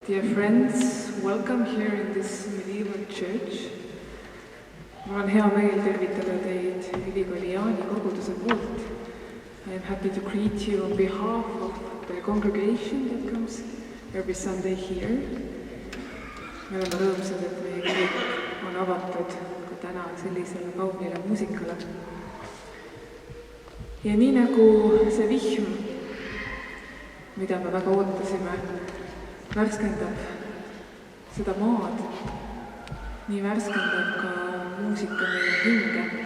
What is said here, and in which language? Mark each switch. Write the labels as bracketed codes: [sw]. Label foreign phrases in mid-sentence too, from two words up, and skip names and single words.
[en] Dear friends, welcome here in this medieval church. [et] Mul on hea meel tervitada teid ülikooli Jaani koguduse poolt. [en] I am happy to greet you on behalf of the congregation that comes every Sunday here. [et] Me oleme rõõmsad, et meie kirik on avatud ka täna sellisele kaunile muusikale. Ja nii nagu see vihm, mida me väga ootasime, värskendab seda maad, nii värskendab ka muusika meie hinge.